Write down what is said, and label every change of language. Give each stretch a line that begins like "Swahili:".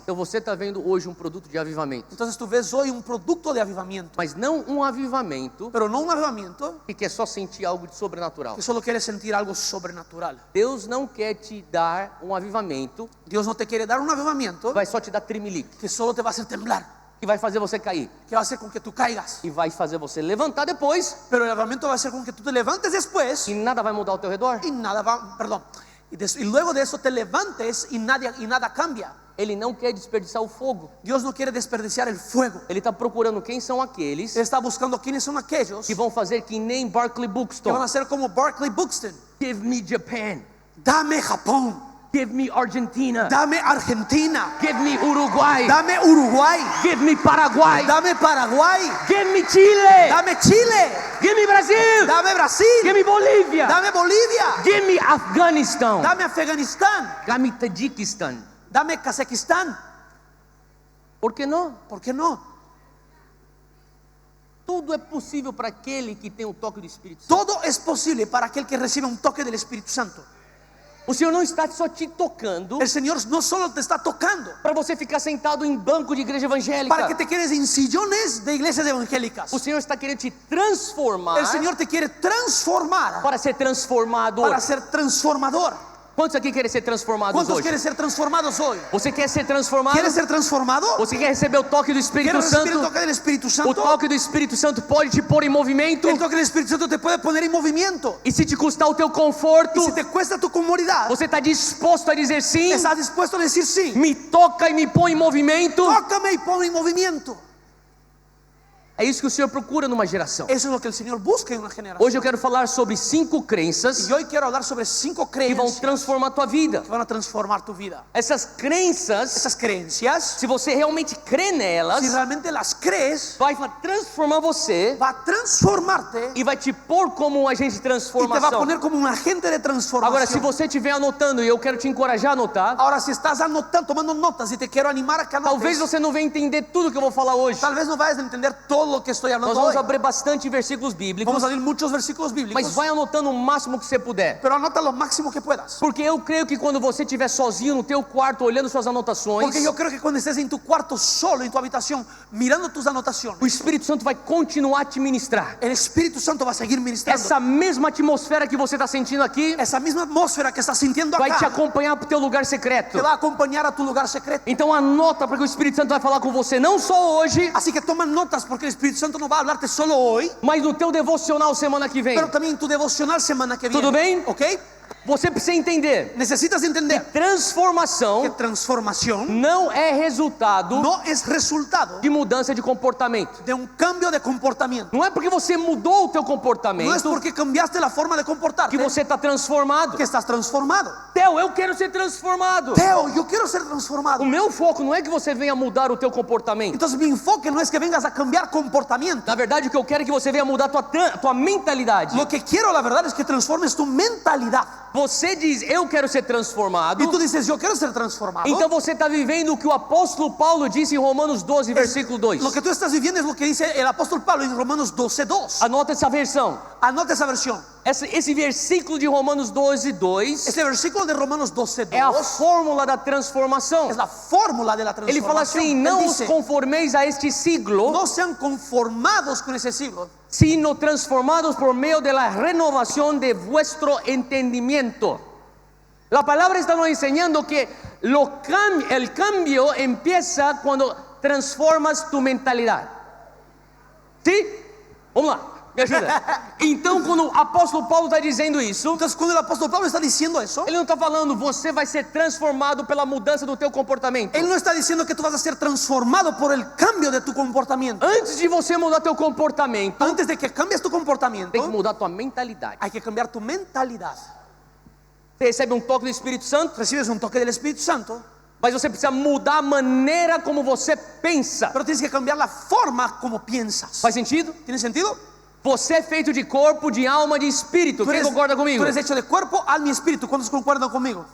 Portuguese: Então você está vendo hoje produto de avivamento.
Spanish: Entonces tú ves hoy un producto de avivamiento,
Portuguese: Mas não avivamento
Spanish: pero no un avivamiento
Portuguese: que quer só sentir algo de sobrenatural.
Spanish: que solo quiere sentir algo sobrenatural.
Portuguese: Deus não quer te dar avivamento
Spanish: Dios no te quiere dar un avivamiento
Portuguese: que vai só te dar tremelique,
Spanish: que solo te va a hacer temblar,
Portuguese: que vai fazer você cair
Spanish: que va a hacer con que tú caigas.
Portuguese: e vai fazer você levantar depois
Spanish: Pero el avivamiento va a ser con que tú te levantes después
Portuguese: e nada vai mudar ao teu redor.
Spanish: y nada va, perdón, y luego de eso te levantes y nada cambia.
Portuguese: Ele não quer desperdiçar o fogo.
Spanish: Dios no quiere desperdiciar el fuego.
Portuguese: Ele está procurando quem são aqueles
Spanish: Él está buscando quiénes son aquellos
Portuguese: que vão fazer que nem Barclay
Spanish: que van
Portuguese: Buxton.
Spanish: a ser como Barclay Buxton.
English: Give me Japan.
Spanish: Dame Japón,
English: Give me Argentina.
Spanish: dame Argentina,
English: Give me Uruguay.
Spanish: dame Uruguay,
English: Give me Paraguay.
Spanish: dame Paraguay,
English: Give me Chile.
Spanish: dame Chile,
English: Give me Brasil.
Spanish: dame Brasil,
English: Give me Bolívia.
Spanish: dame Bolivia,
English: Give me Afganistão.
Spanish: dame Afganistán,
English: Give me Tadjikistán.
Spanish: dame Kazajistán.
Portuguese: Por que não?
Spanish: ¿Por qué no?
Portuguese: Tudo é possível para aquele que tem o toque do Espírito Santo.
Spanish: Todo es posible para aquel que recibe un toque del Espíritu Santo.
Portuguese: O Senhor não está só te tocando
Spanish: El Señor no solo te está tocando
Portuguese: para você ficar sentado em banco de igreja evangélica.
Spanish: para que te quedes en sillones de iglesias evangélicas.
Portuguese: O Senhor está querendo te transformar
Spanish: El Señor te quiere transformar
Portuguese: para ser transformador.
Spanish: para ser transformador.
Portuguese: Quantos aqui querem ser transformados
Spanish: ¿Cuántos
Portuguese: hoje?
Spanish: quieren ser transformados hoy?
Portuguese: Você quer ser transformado?
Spanish: ¿Quieres ser transformado?
Portuguese: Você quer receber o toque do Espírito
Spanish: ¿Quieres recibir el
Portuguese: Santo?
Spanish: toque del Espíritu
Portuguese: O
Spanish: Santo?
Portuguese: toque do Espírito Santo pode te pôr em movimento.
Spanish: El toque del Espíritu Santo te puede poner en movimiento.
Portuguese: E se te custar o teu conforto,
Spanish: Y si te cuesta tu comodidad,
Portuguese: você está disposto a dizer sim?
Spanish: ¿estás dispuesto a decir sí?
Portuguese: Me toca e me põe em movimento.
Spanish: Tócame y ponme en movimiento.
Portuguese: É isso que o Senhor procura numa geração.
Spanish: Eso es lo que el Señor busca en una generación.
Portuguese: Hoje eu quero falar sobre 5 crenças
Spanish: Y hoy quiero hablar sobre 5
Portuguese: que vão
Spanish: creencias
Portuguese: transformar a tua vida.
Spanish: que van a transformar tu vida.
Portuguese: Essas crenças,
Spanish: Esas creencias,
Portuguese: se você realmente crê nelas,
Spanish: si realmente las crees,
Portuguese: vai transformar você
Spanish: va a transformarte
Portuguese: e vai te pôr como um agente de
Spanish: y te va a
Portuguese: transformação.
Spanish: poner como un agente de transformación.
Portuguese: Agora, se você estiver anotando, e eu quero te encorajar a anotar,
Spanish: Ahora, si estás anotando, tomando notas, y te quiero animar a que anotes,
Portuguese: talvez você não venha entender tudo que eu vou falar hoje.
Spanish: tal vez no vayas a entender todo lo que estoy hablando
Portuguese: Nós vamos
Spanish: hoy.
Portuguese: abrir bastante versículos bíblicos,
Spanish: Vamos a leer muchos versículos bíblicos,
Portuguese: mas vai anotando o máximo que você puder.
Spanish: pero anota lo máximo que puedas.
Portuguese: Porque eu creio que quando você estiver sozinho no teu quarto, olhando suas anotações,
Spanish: Porque yo creo que cuando estés en tu cuarto solo, en tu habitación, mirando tus anotaciones,
Portuguese: o Espírito Santo vai continuar a te ministrar.
Spanish: el Espíritu Santo va a seguir ministrando.
Portuguese: Essa mesma atmosfera que você está sentindo aqui,
Spanish: Esa misma atmósfera que estás sintiendo
Portuguese: vai te
Spanish: acá,
Portuguese: acompanhar para o teu lugar secreto.
Spanish: te va a acompañar a tu lugar secreto.
Portuguese: Então anota, porque o Espírito Santo vai falar com você não só hoje,
Spanish: Así que toma notas, porque el Espíritu Santo no va a hablarte solo hoy,
Portuguese: mas no teu devocional semana que vem.
Spanish: pero también en tu devocional semana que viene.
Portuguese: Tudo bem?
Spanish: ¿Ok?
Portuguese: Você precisa entender,
Spanish: Necesitas entender que
Portuguese: transformação
Spanish: transformación
Portuguese: não é resultado
Spanish: no es resultado
Portuguese: de mudança de comportamento.
Spanish: de un cambio de comportamiento.
Portuguese: Não é porque você mudou o teu
Spanish: No es
Portuguese: comportamento
Spanish: porque cambiaste la forma de comportarte
Portuguese: que você está transformado.
Spanish: que estás transformado.
Portuguese: Theo, eu quero ser transformado.
Spanish: Teo, yo quiero ser transformado.
Portuguese: O meu foco não é que você venha mudar o teu comportamento.
Spanish: Entonces mi enfoque no es que vengas a cambiar comportamiento.
Portuguese: Na verdade, o que eu quero é que você venha mudar a tua mentalidade.
Spanish: Lo que quiero, la verdad, es que transformes tu mentalidad.
Portuguese: Você diz, eu quero ser transformado.
Spanish: Y tú dices, yo quiero ser transformado.
Portuguese: Então você está vivendo o que o apóstolo Paulo disse em Romanos 12, versículo 2.
Spanish: Lo que tú estás viviendo es lo que dice el apóstol Pablo en Romanos 12:2.
Portuguese: Anota essa versão.
Spanish: Anota esa versión.
Portuguese: Esse versículo de Romanos 12, 2
Spanish: Ese versículo de Romanos 12:2
Portuguese: é a fórmula da transformação.
Spanish: es la fórmula de la
Portuguese: Ele fala
Spanish: transformación.
Portuguese: assim:
Spanish: Él
Portuguese: não
Spanish: dice, os conformeis a este siglo, no sean conformados con ese siglo, sino transformados por medio de la renovación de vuestro entendimiento. La palabra está nos enseñando que el cambio empieza cuando transformas tu mentalidad.
Portuguese: ¿Sí? Vamos lá, me ajuda. Então, quando o apóstolo Paulo está dizendo isso,
Spanish: Entonces, cuando el apóstol Pablo está diciendo eso,
Portuguese: ele não está falando você vai ser transformado pela mudança do teu comportamento.
Spanish: él no está diciendo que tú vas a ser transformado por el cambio de tu comportamiento.
Portuguese: Antes de você mudar teu comportamento,
Spanish: Antes de que cambies tu comportamiento,
Portuguese: tem que mudar tua mentalidade.
Spanish: hay que cambiar tu mentalidad.
Portuguese: Você recebe um toque do Espírito Santo,
Spanish: Recibes un toque del Espíritu Santo,
Portuguese: mas você precisa mudar a maneira como você pensa.
Spanish: pero tienes que cambiar la forma como piensas.
Portuguese: Faz sentido?
Spanish: ¿Tiene sentido?
Portuguese: Você é feito de corpo, de alma, de espírito. Quem concorda comigo?
Spanish: tú eres hecho de cuerpo, alma y espíritu. ¿Cuántos concuerdan conmigo?